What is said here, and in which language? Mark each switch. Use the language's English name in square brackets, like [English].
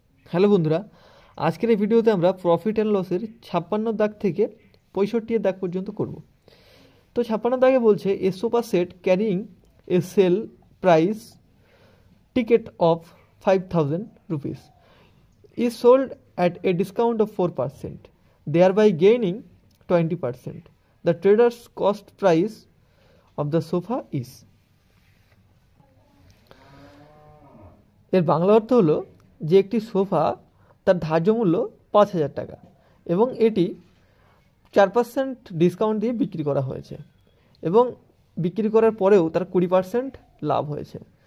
[Bangla] Hello বন্ধুরা, আজকের এই ভিডিওতে আমরা প্রফিট অ্যান্ড লসের 56 দাগ থেকে 65 দাগ পর্যন্ত করব। তো 56 দাগে বলছে [English] A sofa set carrying a sale price ticket of 5000 rupees is sold at a discount of 4%, thereby gaining 20%. The trader's cost price of the sofa is। [Bangla] এর বাংলা অর্থ হলো যে একটি সোফা তার ধার্য মূল্য 5000 টাকা এবং এটি 4% ডিসকাউন্ট দিয়ে বিক্রি করা হয়েছে এবং বিক্রি করার পরেও তার 20% লাভ হয়েছে।